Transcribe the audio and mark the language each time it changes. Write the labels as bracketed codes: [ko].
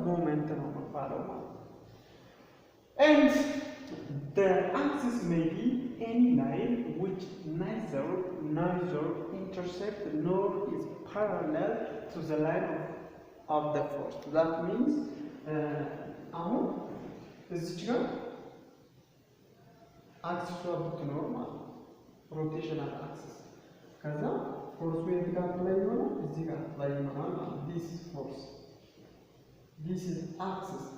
[am] ሞመንት ነው የሚባለው ማለት ነው። [en] And the axis may be any line which neither intersect nor is parallel to the line of the force. That means [am] አሁን እዚች ጋር አክሲሷ ብትኖር ማለት ነው፣ ሮቴሽናል አክሲስ። ከዛ ፎርሱ የት ጋር ላይ ይሆናል? እዚህ ጋር ላይ ይሆናል ማለት ነው። [en] this is force, this is axis.